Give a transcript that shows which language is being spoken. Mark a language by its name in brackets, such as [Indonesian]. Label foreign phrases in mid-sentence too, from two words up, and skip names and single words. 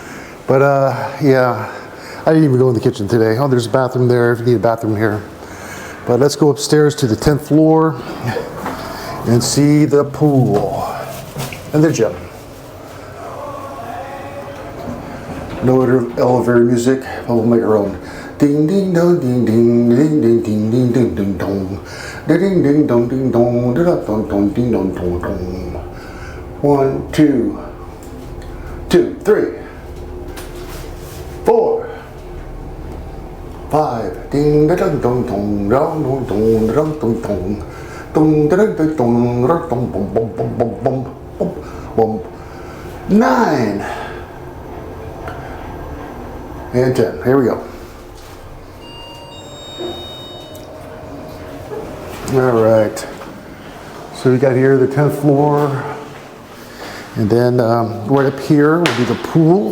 [English] But yeah, I didn't even go in the kitchen today. Oh, there's a bathroom there if you need a bathroom here. But let's go upstairs to the 10th floor and see the pool and the gym. No elevator music, but we'll make our own. Ding ding dong ding ding ding ding ding ding ding ding dong. Ding ding dong ding dong dong dong ding dong dong dong. 1, 2, 2, 3, 4, 5. Ding dong dong dong dong dong dong dong dong dong. Dong dong dong dong dong bum bum bum bum bum bum bum. 9 and 10. Here we go. All right. So we got here the 10th floor, and then right up here will be the pool.